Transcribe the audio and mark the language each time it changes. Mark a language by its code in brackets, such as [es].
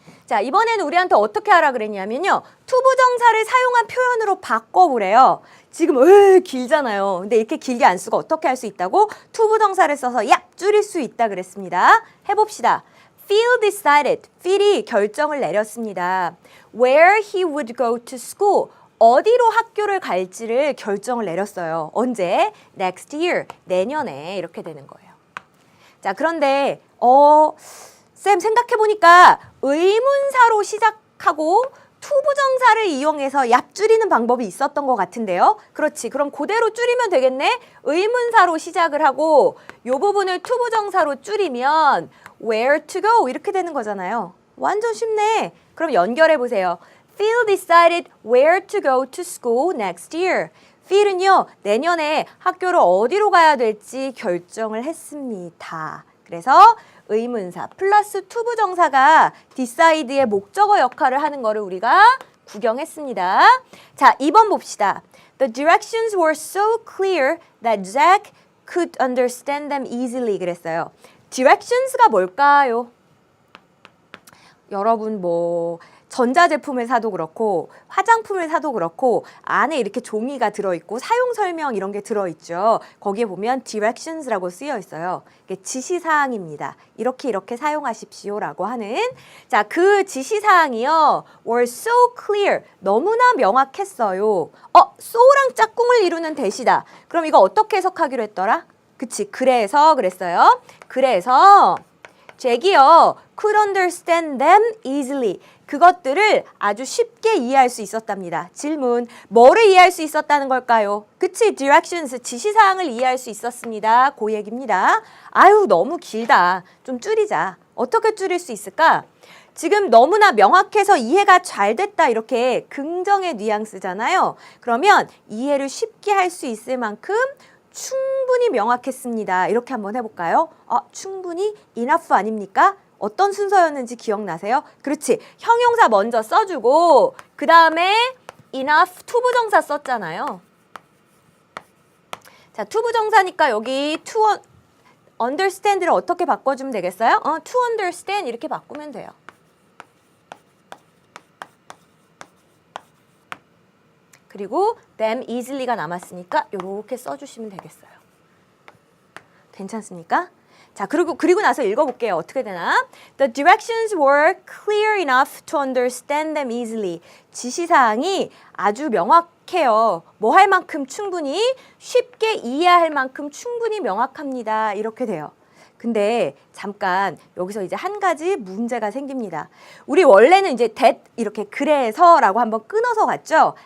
[ko] 자, 이번에는 우리한테 어떻게 하라 그랬냐면요. 투부정사를 사용한 표현으로 바꿔보래요. 지금 길잖아요. 근데 이렇게 길게 안 쓰고 어떻게 할 수 있다고? 투부정사를 써서 야! 줄일 수 있다 그랬습니다. 해봅시다. [en] Phil decided. [ko] Phil이 결정을 내렸습니다. [en] Where he would go to school. [ko] 어디로 학교를 갈지를 결정을 내렸어요. 언제? [en] Next year. [ko] 내년에 이렇게 되는 거예요. 자, 그런데 쌤 생각해보니까 의문사로 시작하고 투부정사를 이용해서 얍 줄이는 방법이 있었던 것 같은데요. 그렇지. 그럼 그대로 줄이면 되겠네. 의문사로 시작을 하고 이 부분을 투부정사로 줄이면 [en] where to go [ko] 이렇게 되는 거잖아요. 완전 쉽네. 그럼 연결해 보세요. [en] Phil decided where to go to school next year. [ko] Phil은요, 내년에 학교를 어디로 가야 될지 결정을 했습니다. 그래서 의문사 플러스 투부정사가 decide의 목적어 역할을 하는 거를 우리가 구경했습니다. 자, 2번 봅시다. [en] The directions were so clear that Jack could understand them easily [ko] 그랬어요. directions가 뭘까요? 여러분 전자제품을 사도 그렇고 화장품을 사도 그렇고 안에 이렇게 종이가 들어있고 사용 설명 이런 게 들어있죠. 거기에 보면 directions라고 쓰여 있어요. 이게 지시사항입니다. 이렇게 사용하십시오라고 하는 자, 그 지시사항이요. [en] were so clear. [ko] 너무나 명확했어요. so랑 짝꿍을 이루는 대시다. 그럼 이거 어떻게 해석하기로 했더라? 그치. 그래서 그랬어요. 그래서 잭이요. [en] could understand them easily. [ko] 그것들을 아주 쉽게 이해할 수 있었답니다. 질문, 뭐를 이해할 수 있었다는 걸까요? 그치, directions, 지시사항을 이해할 수 있었습니다. 그 얘기입니다. 아유, 너무 길다. 좀 줄이자. 어떻게 줄일 수 있을까? 지금 너무나 명확해서 이해가 잘 됐다 이렇게 긍정의 뉘앙스잖아요. 그러면 이해를 쉽게 할 수 있을 만큼 충분히 명확했습니다. 이렇게 한번 해볼까요? 충분히 enough 아닙니까? 어떤 순서였는지 기억나세요? 그렇지. 형용사 먼저 써주고 그 다음에 enough 투부정사 썼잖아요. 자, 투부정사니까 여기 to understand를 어떻게 바꿔주면 되겠어요? to understand 이렇게 바꾸면 돼요. 그리고 them easily가 남았으니까 이렇게 써주시면 되겠어요. 괜찮습니까? 자, 그리고 나서 읽어볼게요. 어떻게 되나? [en] The directions were clear enough to understand them easily. [ko] 지시사항이 아주 명확해요. 뭐 할 만큼 충분히, 쉽게 이해할 만큼 충분히 명확합니다. 이렇게 돼요. 근데 잠깐 여기서 이제 한 가지 문제가 생깁니다. 우리 원래는 이제 that 이렇게 그래서라고 한번 끊어서 갔죠?